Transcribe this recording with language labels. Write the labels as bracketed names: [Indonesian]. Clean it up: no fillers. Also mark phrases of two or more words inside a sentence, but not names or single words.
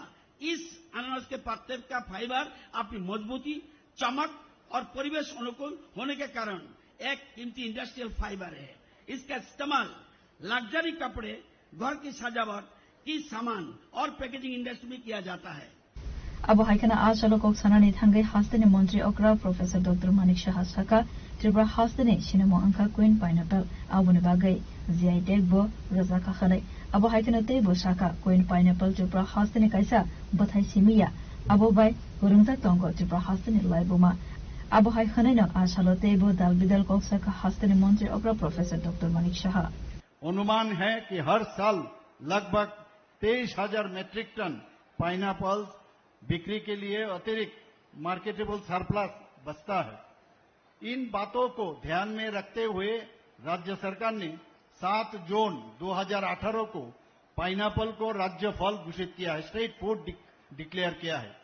[Hindi] इस अनानास के पत्ते का फाइबर अपनी मजबूती, चमक और परिवेश अनुकूल होने के कारण एक कीमती इंडस्ट्रियल फाइबर है। इसका इस्तेमाल लग्जरी कपड़े, घर की सजावट की सामान और पैकेजिंग इंडस्ट्री में किया जाता है। [Kok Borok] अब हाइकना आचलो कोक्सनानि थांगै हास्तेनि मन्त्री अक्रा प्रोफेसर डॉक्टर मानिक शाह साका त्रिपुरा हास्तेनि सिनेमा अंका क्वीन पाइनएप्पल आबुनि बागै जीआई टैग बो रजा खाखनै अब हाइकना तेबो साका क्वीन पाइनएप्पल त्रिपुरा हास्तेनि काइसा बथाइ सिमिया अब बाय गुरुंजा तंगो त्रिपुरा हास्तेनि लाइबुमा अब हाइखनै न आचलो तेबो दाल बिदल कोक्सका हास्तेनि मन्त्री अक्रा प्रोफेसर डॉक्टर मानिक शाह [Hindi] अनुमान है कि हर साल लगभग 23,000 मेट्रिक टन पाइनएप्पल बिक्री के लिए अतिरिक्त मार्केटेबल सरप्लस बचता है। इन बातों को ध्यान में रखते हुए राज्य सरकार ने 7 जून 2018 को पाइनएप्पल को राज्य फल घोषित किया है, [English] state food declare [Hindi] किया है।